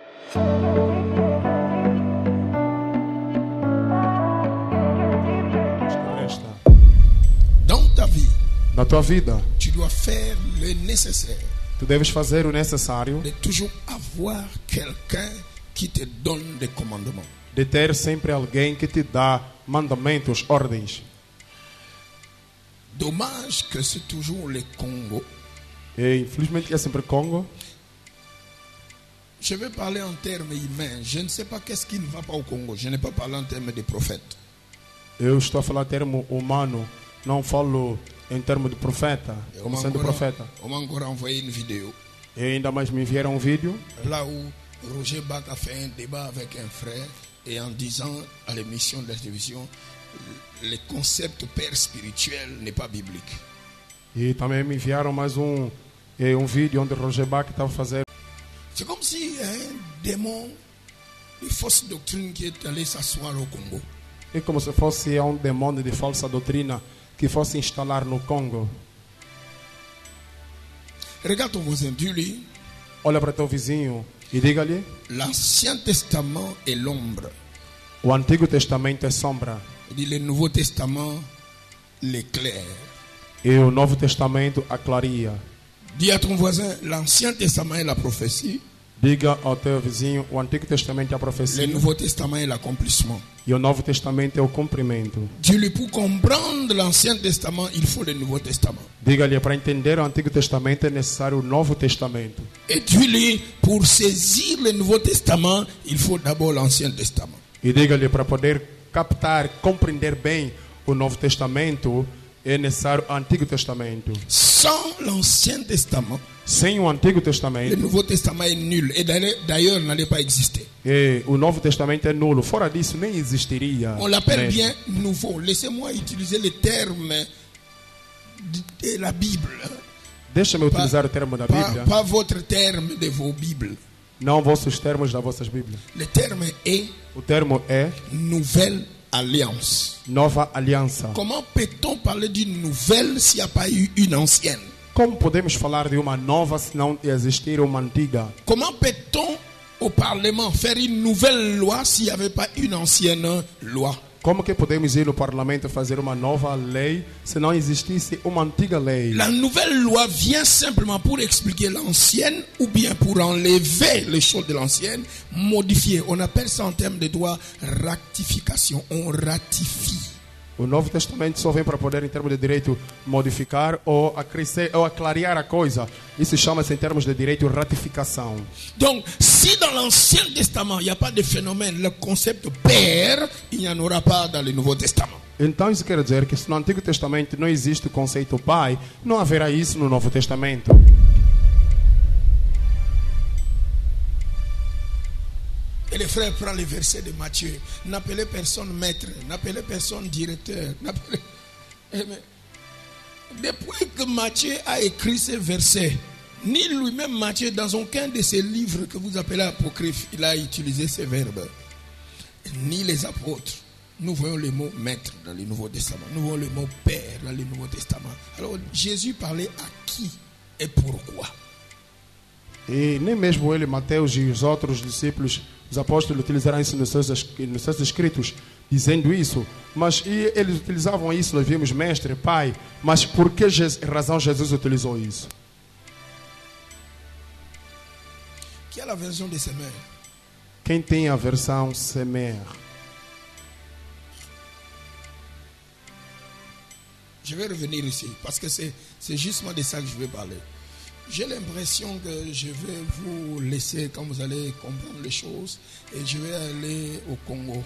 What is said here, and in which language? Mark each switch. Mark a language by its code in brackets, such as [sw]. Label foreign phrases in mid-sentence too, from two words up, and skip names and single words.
[fr] Dans ta vie, [pt] Na tua vida, [fr] tu dois faire le nécessaire [pt] tu deves fazer o necessário [fr] de toujours avoir quelqu'un qui te donne des commandements. [pt] de ter sempre alguém que te dá mandamentos, ordens. [fr] Dommage que c'est toujours le Congo. [pt] E infelizmente é sempre Congo. [fr] Je vais parler en termes humains. Je ne sais pas qu'est-ce qui ne va pas au Congo. Je n'ai pas parlé en termes de prophètes. [pt] Eu estou a falar termo humano, não falo em termos de profeta, como sendo profeta. [fr] On m'a encore envoyé une vidéo. [pt] E ainda mais me enviaram um vídeo [fr] Là où Roger Bach a fait un débat avec un frère et en disant à l'émission de la télévision, le concept père spirituel n'est pas biblique. [pt] e também me enviaram mais um vídeo onde Roger Bach estava a fazer. [fr] C'est comme si un démon de fausse doctrine qui est allé s'asseoir au Congo. [pt] É como se fosse um demônio de falsa doutrina que fosse instalar no Congo. [fr] Regarde ton voisin, dis-lui, [pt] Olha para teu vizinho e diga-lhe: [fr] l'Ancien Testament est l'ombre. [pt] o Antigo Testamento é sombra [fr] Il dit le Nouveau Testament l'éclaire. [pt] e o Novo Testamento a clareia. [fr] Dis à ton voisin, l'Ancien Testament est la prophétie, [pt] Diga ao teu vizinho: o Antigo Testamento é a [fr] le [pt] profecia [fr] Nouveau Testament est l'accomplissement. [pt] e o Novo Testamento é o cumprimento. [fr] Dis-lui, pour comprendre l'Ancien Testament, il faut le Nouveau Testament. [pt] Diga-lhe: para entender o Antigo Testamento é necessário o Novo Testamento. [fr] Et dis-lui, pour saisir le Nouveau Testament, il faut d'abord l'Ancien Testament. [pt] E diga-lhe: para poder captar, compreender bem o Novo Testamento, é necessário o Antigo Testamento. [fr] Sans l'Ancien Testament, [pt] Sem o Antigo [fr] le [pt] Testamento, [fr] Nouveau Testament est nul. Et d'ailleurs, n'allait pas exister. [pt] o Novo Testamento é nulo. Fora disso, nem existiria. [fr] On l'appelle [pt] mesmo. [fr] bien nouveau. Laissez-moi utiliser les termes de la Bible. [pt] Deixa-me utilizar o termo da Bíblia, [fr] Pas votre terme de vos Bibles. [pt] não vossos termos das vossas Bíblias. [fr] Le terme est [pt] O termo é [fr] nouvelle alliance. [pt] Nova Aliança. [fr] Comment peut-on parler d'une nouvelle s'il n'y a pas eu une ancienne? [pt] Como podemos falar de uma nova se não existir uma antiga? [fr] Comment peut-on au Parlement faire une nouvelle loi s'il n'y avait pas une ancienne loi? [pt] Como que podemos ir no parlamento fazer uma nova lei se não existisse uma antiga lei? [fr] La nouvelle loi vient simplement pour expliquer l'ancienne ou bien pour enlever les choses de l'ancienne, modifier. On appelle ça en termes de droit ratification. On ratifie. [pt] O Novo Testamento só vem para poder, em termos de direito, modificar ou acrescer ou clarear a coisa. Isso chama-se, em termos de direito, ratificação. [fr] Donc, si dans l'Ancien Testament, il n'y a pas de phénomène, le concept père, il n'y en aura pas dans le Nouveau Testament. [pt] Então isso quer dizer que se no Antigo Testamento não existe o conceito pai, não haverá isso no Novo Testamento. [fr] Et le frère prend le verset de Matthieu. N'appelez personne maître, n'appelez personne directeur. Depuis que Matthieu a écrit ce verset, ni lui-même Matthieu, dans aucun de ses livres que vous appelez apocryphes, il a utilisé ce verbe. Ni les apôtres. Nous voyons le mot maître dans le Nouveau Testament. Nous voyons le mot père dans le Nouveau Testament. Alors Jésus parlait à qui et pourquoi? [pt] E nem mesmo ele, Mateus e os outros discípulos, os apóstolos, utilizaram isso nos seus escritos, dizendo isso. Mas eles utilizavam isso, nós vimos mestre, pai. Mas por que razão Jesus utilizou isso? [fr] Qui a la version de Semer? [pt] Quem tem a versão Semer? [fr] Je vais revenir ici, parce que c'est justement de ça que je vais parler. J'ai l'impression que je vais vous laisser quand vous allez comprendre les choses et je vais aller au Congo.